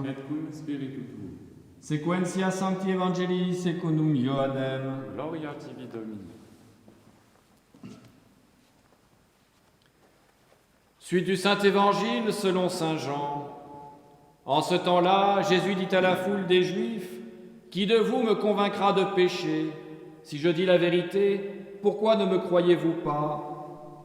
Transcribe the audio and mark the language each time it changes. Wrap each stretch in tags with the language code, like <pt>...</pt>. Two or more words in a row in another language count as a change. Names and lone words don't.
<la>Et cum spiritu tuo. Sequentia Sancti Evangelii secundum Ioannem. Gloria tibi Domine.</la> <fr>Suite du Saint-Évangile selon Saint Jean. En ce temps-là, Jésus dit à la foule des Juifs, « Qui de vous me convaincra de péché? Si je dis la vérité, pourquoi ne me croyez-vous pas?</fr>